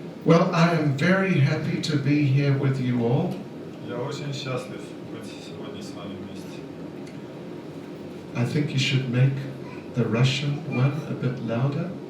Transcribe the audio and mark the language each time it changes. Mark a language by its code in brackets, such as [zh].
[en] Well, I am very happy to be here with you all. [ru] Я очень счастлив быть сегодня с вами вместе. [en] I think you should make the Russian one a bit louder.